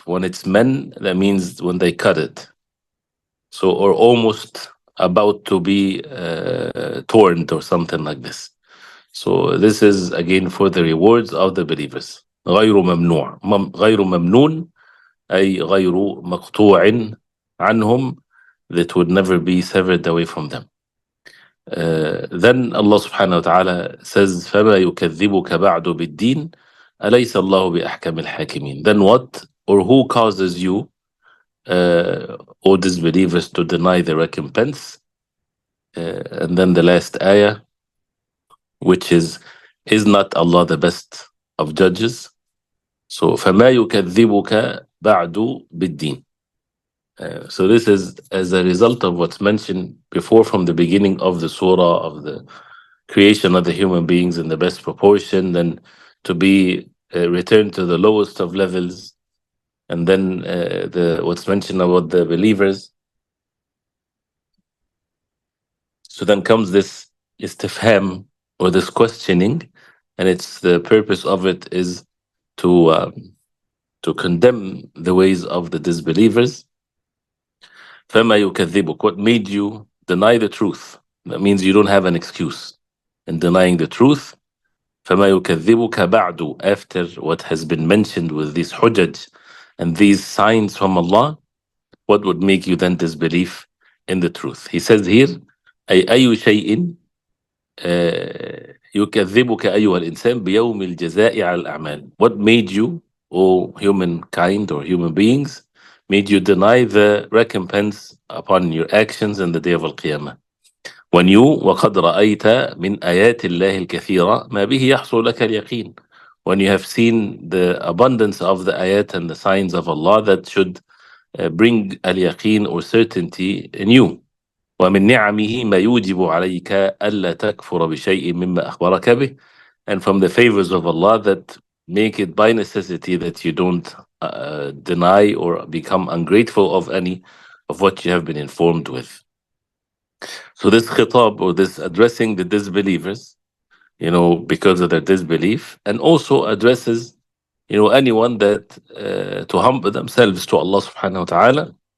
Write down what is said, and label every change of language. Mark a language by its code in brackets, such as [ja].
[en] When it's man, that means when they cut it, so, or almost about to be torn or something like this. So this is again for the rewards of the believers. [ar] غير ممنوع, غير ممنون, أي غير مقطوع عنهم, [en] that would never be severed away from them. Then Allah subhanahu wa ta'ala says [ar] فما يكذبك بعد بالدين أليس الله بأحكم الحاكمين. [en] Then what, or who causes you, all disbelievers, to deny the recompense? And then the last ayah, which is not Allah the best of judges? [ar] So فما يكذبك بعد بالدين. [en] So this is as a result of what's mentioned before from the beginning of the surah, of the creation of the human beings in the best proportion, then to be returned to the lowest of levels. And then what's mentioned about the believers. So then comes this istifham, or this questioning, and it's the purpose of it is to condemn the ways of the disbelievers. [ar] فَمَا يُكَذِّبُكَ, [en] what made you deny the truth? That means you don't have an excuse in denying the truth. [ar] فَمَا يُكَذِّبُكَ بَعْدُ, [en] after what has been mentioned with these hujaj and these signs from Allah, what would make you then disbelieve in the truth? He says here, [ar] أي شيء يكذبك أيها الإنسان بيوم الجزاء على الأعمال. [en] What made you, O humankind or human beings, made you deny the recompense upon your actions in the day of Al-Qiyamah? When you [ar] وقد رأيت من آيات الله الكثيرة ما به يحصل لك اليقين. [en] When you have seen the abundance of the ayat and the signs of Allah that should bring al-yaqeen or certainty in you. [ar] ومن نعمه ما يوجب عليك ألا تكفر بشيء مما أخبرك به. [en] And from the favors of Allah that make it by necessity that you don't deny or become ungrateful of any of what you have been informed with. So this khitab, or this addressing the disbelievers, because of their disbelief, and also addresses, anyone that to humble themselves to Allah subhanahu wa ta'ala.